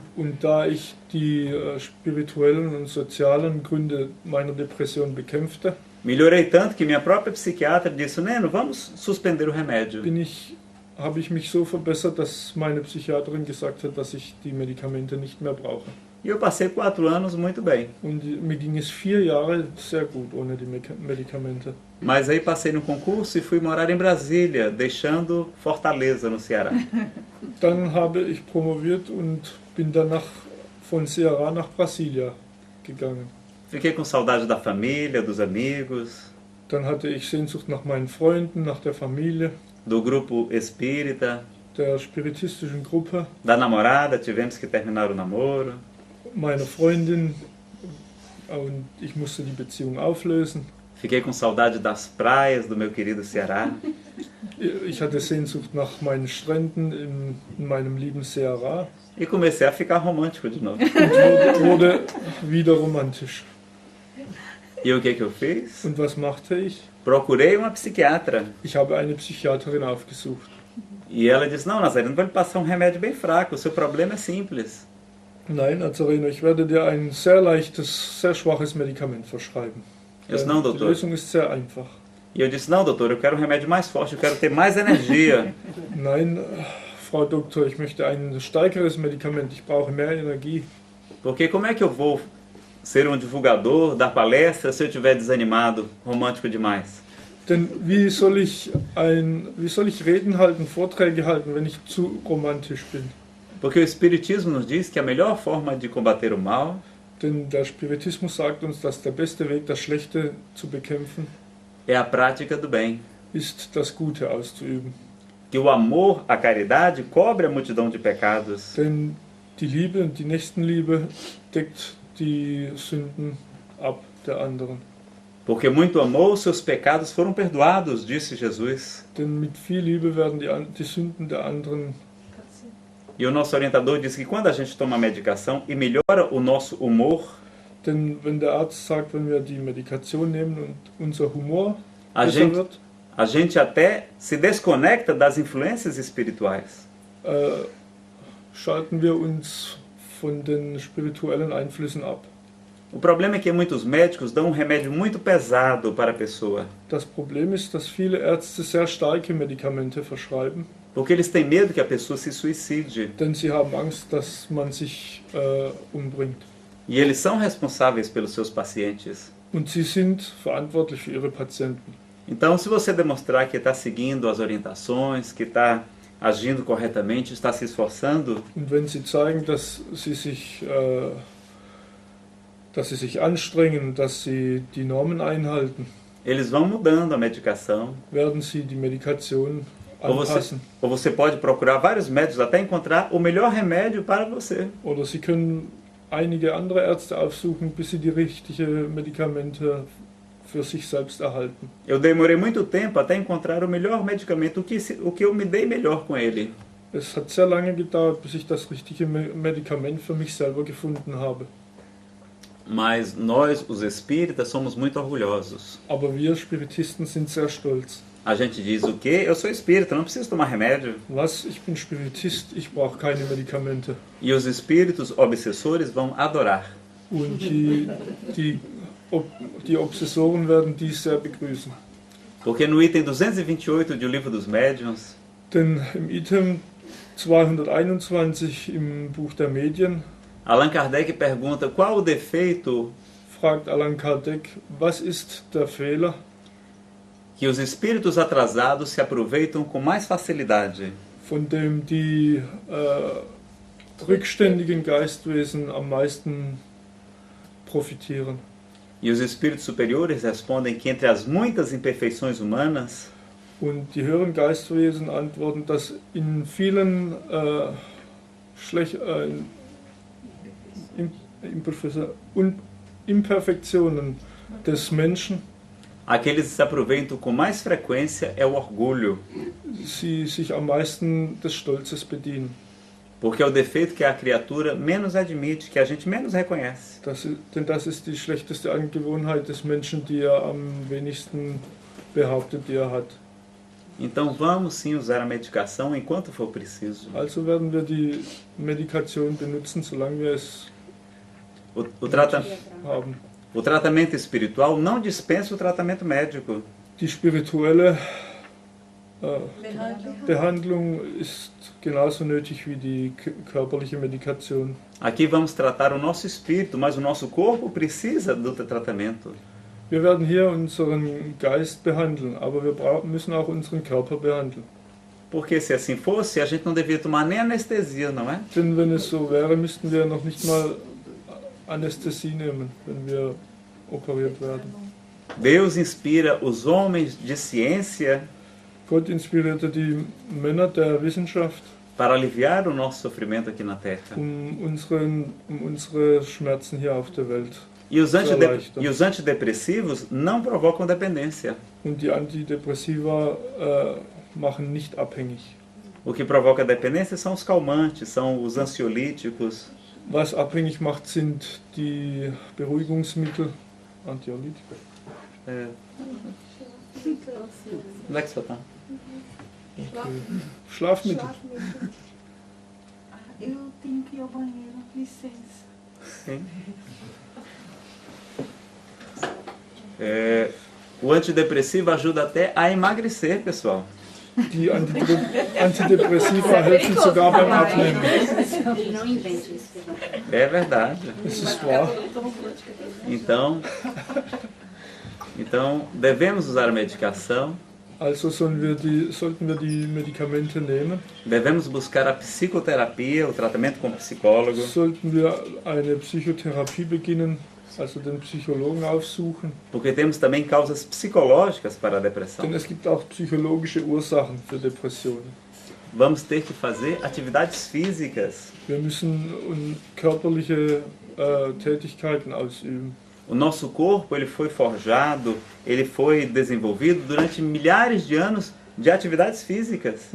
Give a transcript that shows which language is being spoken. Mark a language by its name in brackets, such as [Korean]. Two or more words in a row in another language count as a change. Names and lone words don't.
[German] Und da ich die spirituellen und sozialen Gründe meiner Depression bekämpfte, [Portuguese] melhorei tanto que minha própria psiquiatra disse: Neno, vamos suspender o remédio. [German] habe ich mich so verbessert, dass meine Psychiaterin gesagt hat, dass ich die Medikamente nicht mehr brauche. [Portuguese] E eu passei 4 anos muito bem. [German] Und mir ging es 4 Jahre sehr gut ohne die Medikamente. [Portuguese] Mas aí passei no concurso e fui morar em Brasília, deixando Fortaleza, no Ceará. [German] Dann habe ich promoviert und bin danach von Ceará nach Brasilia gegangen. [Portuguese] Fiquei com saudade da família, dos amigos, [German] Dann hatte ich Sehnsucht nach meinen Freunden, nach der Familie, [Portuguese] do grupo espírita, [German] der spiritistischen Gruppe, [Portuguese] da namorada, tivemos que terminar o namoro. [German] meiner Freundin, und ich musste die Beziehung auflösen. [Portuguese] Fiquei com saudade das praias do meu querido Ceará. [German] Ich hatte Sehnsucht nach meinen Stränden in meinem lieben Ceará [Portuguese] E comecei a ficar romântico de novo. [German] und wurde wieder romantisch. [Portuguese] E o que eu fiz? [German] Und was machte ich? [Portuguese] Procurei uma psiquiatra. [German] Ich habe eine Psychiaterin aufgesucht. [Portuguese] E ela disse: Não, Nazareno, vou lhe passar um remédio bem fraco, o seu problema é simples. [German] Nein, Nazareno, ich werde dir ein sehr leichtes, sehr schwaches Medikament verschreiben. [Portuguese] Eu disse: Não, [German] Die [Portuguese] doutor. [German] Lösung ist sehr einfach. [Portuguese] E eu disse: Não, doutor, eu quero um remédio mais forte, eu quero ter mais energia. [German] Nein, Frau Doktor, ich möchte ein stärkeres Medikament, ich brauche mehr Energie. [Portuguese] Porque como é que eu vou ser um divulgador, dar palestra, se eu estiver desanimado, romântico demais? [German] Denn wie soll ich Reden halten, Vorträge halten, wenn ich zu romantisch bin? [Portuguese] Porque o Espiritismo nos diz que a melhor forma de combater o mal [German] Denn der Spiritismus sagt uns, dass der beste Weg, das Schlechte zu bekämpfen, [Portuguese] é a prática do bem. [German] ist, das Gute auszuüben. [Portuguese] Que o amor, a caridade, cobre a multidão de pecados. [German] Denn die Liebe und die Nächstenliebe deckt die Sünden ab der anderen. [Portuguese] Porque muito amor, seus pecados foram perdoados, disse Jesus. [German] Denn mit viel Liebe werden die Sünden der anderen. [Portuguese] E o nosso orientador disse que quando a gente toma medicação e melhora o nosso humor, [German] Denn wenn der Arzt sagt, wenn wir die Medikation nehmen und unser Humor [Portuguese] a [German] besser [Portuguese] gente, [German] wird, [Portuguese] a gente até se desconecta das influências espirituais. [German] schalten wir uns von den spirituellen Einflüssen ab. [Portuguese] O problema é que muitos médicos dão um remédio muito pesado para a pessoa, [German] Das Problem ist, dass viele Ärzte sehr starke Medikamente verschreiben, [Portuguese] porque eles têm medo que a pessoa se suicide. [German] denn sie haben Angst, dass man sich umbringt. [Portuguese] E eles são responsáveis pelos seus pacientes. [German] Und sie sind verantwortlich für ihre Patienten. [Portuguese] Então, se você demonstrar que está seguindo as orientações, que está agindo corretamente, está se esforçando, [German] Und wenn sie zeigen, dass sie sich anstrengen, dass sie die Normen einhalten, [Portuguese] eles vão mudando a medicação. [German] werden sie die Medikation anpassen. [Portuguese] Ou você pode procurar vários médicos até encontrar o melhor remédio para você. [German] Oder sie können einige andere Ärzte aufsuchen, bis sie die richtigen Medikamente für sich selbst erhalten. [Portuguese] Eu demorei muito tempo até encontrar o melhor medicamento, o que eu me dei melhor com ele. [German] Es hat sehr lange gedauert, bis ich das richtige Medikament für mich selber gefunden habe. [Portuguese] Mas nós, os espíritas, somos muito orgulhosos. [German] Aber wir Spiritisten sind sehr stolz. [Portuguese] A gente diz o quê? Eu sou espírita, não preciso tomar remédio. [German] Was? Ich bin Spiritist, ich brauche keine Medikamente. [Portuguese] E os espíritos obsessores vão adorar. [German] Und die Obsessoren werden dies sehr begrüßen. [Portuguese] Porque no item 228 do Livro dos Médiuns, [German] Denn im Item 221 im Buch der Medien [Portuguese] Allan Kardec pergunta qual o defeito [German] fragt Allan Kardec, was ist der Fehler, [Portuguese] que os espíritos atrasados se aproveitam com mais facilidade. [German] von dem die rückständigen Geistwesen am meisten profitieren. [Portuguese] E os espíritos superiores respondem que entre as muitas imperfeições humanas, [German] Und die höheren Geistwesen antworten, dass in vielen Imperfektionen des Menschen, [Portuguese] aqueles que se aproveitam com mais frequência é o orgulho, [German] sie sich am meisten des Stolzes bedienen. [Portuguese] porque é o defeito que a criatura menos admite, que a gente menos reconhece. [German] Denn das ist die schlechteste Angewohnheit des Menschen, die er am wenigsten behauptet, die er hat. [Portuguese] Então vamos sim usar a medicação enquanto for preciso. [German] Also werden wir die Medikation benutzen, solange wir es haben. [Portuguese] O tratamento espiritual não dispensa o tratamento médico. [German] Die spirituelle Behandlung ist genauso nötig wie die körperliche Medikation. [Portuguese] Aqui vamos tratar o nosso espírito, mas o nosso corpo precisa do tratamento. [German] Wir werden hier unseren Geist behandeln, aber wir müssen auch unseren Körper behandeln. [Portuguese] Porque se assim fosse, a gente não devia tomar nem anestesia, não é? [German] Denn wenn es so wäre, müssten wir noch nicht mal Anästhesie nehmen, wenn wir operiert werden. [Portuguese] Deus inspira os homens de ciência [German] Gott inspirierte die Männer der Wissenschaft, [Portuguese] para aliviar o nosso sofrimento aqui na Terra. [German] Unsere Schmerzen hier auf der Welt. [Portuguese] E os antidepressivos não provocam dependência. [German] Und die Antidepressiva machen nicht abhängig. [Portuguese] O que provoca dependência são os calmantes, são os ansiolíticos. [German] Was abhängig macht, sind die Beruhigungsmittel, Anxiolytika. [Portuguese] Onde é que você está? [German] Schlafmittel. [Portuguese] Eu tenho que ir ao banheiro, licença. Sim. O antidepressivo ajuda até a emagrecer, pessoal. [German] Die Antidepressiva helfen sogar beim Abnehmen. [Portuguese] Não invente isso. É verdade. [German] Das ist wahr. [Portuguese] Então devemos usar a medicação. [German] Also sollten wir die Medikamente nehmen. [Portuguese] Devemos buscar a psicoterapia, o tratamento com psicólogo. [German] Sollten wir eine Psychotherapie beginnen, also den Psychologen aufsuchen. [Portuguese] Porque temos também causas psicológicas para a depressão. [German] Denn es gibt auch psychologische Ursachen für Depressionen. [Portuguese] Vamos ter que fazer atividades físicas. [German] Wir müssen körperliche Tätigkeiten ausüben. [Portuguese] O nosso corpo ele foi forjado, ele foi desenvolvido durante milhares de anos de atividades físicas.